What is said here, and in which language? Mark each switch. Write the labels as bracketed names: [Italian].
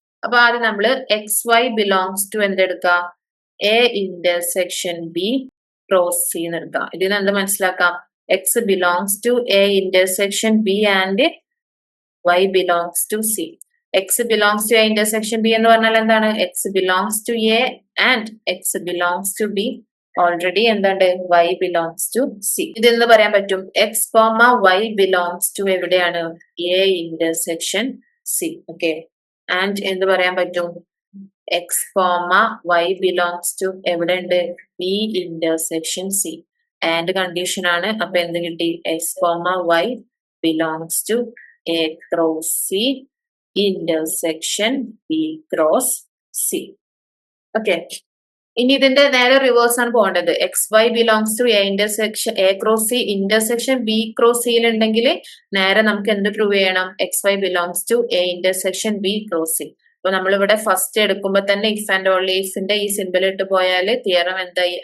[Malayalam] അപ്പൊ ആദ്യം നമ്മൾ X Y belongs to എന്തെടുക്കുക, A intersection B cross C എന്ന് എടുക്കാം. ഇതിന് എന്ത് മനസ്സിലാക്കാം, [English] X belongs to A intersection B and Y belongs to C. X belongs to A intersection B [Malayalam] എന്ന് പറഞ്ഞാൽ എന്താണ്? [English] X belongs to A and X belongs to B. Already [Malayalam] എന്താണ്? [English] Y belongs to C. [Malayalam] ഇതെന്ന് പറയാൻ പറ്റും [English] X, Y belongs to [Malayalam] എവിടെയാണ്? [English] A intersection C. Okay. And [Malayalam] എന്ത് പറയാൻ പറ്റും? [English] X, Y belongs to [Malayalam] എവിടെ ഉണ്ട്? [English] B intersection C. And condition ആണ്. [Malayalam] അപ്പൊ എന്ത് കിട്ടി? [English] X, Y belongs to A cross C intersection B cross C. [Malayalam] Okay. ഇനി ഇതിന്റെ നേരെ റിവേഴ്സ് ആണ് പോകേണ്ടത്. X Y belongs to A intersection A cross C intersection B cross സിയിൽ ഉണ്ടെങ്കിൽ നേരെ നമുക്ക് എന്ത് പ്രൂവ് ചെയ്യണം? X Y belongs to A intersection B cross C. അപ്പൊ നമ്മളിവിടെ ഫസ്റ്റ് എടുക്കുമ്പോൾ തന്നെ ഇഫ് ആൻഡ് ഓൺലി ഇഫിന്റെ ഈ സിമ്പിൾ ഇട്ട് പോയാൽ തിയറം എന്തായി?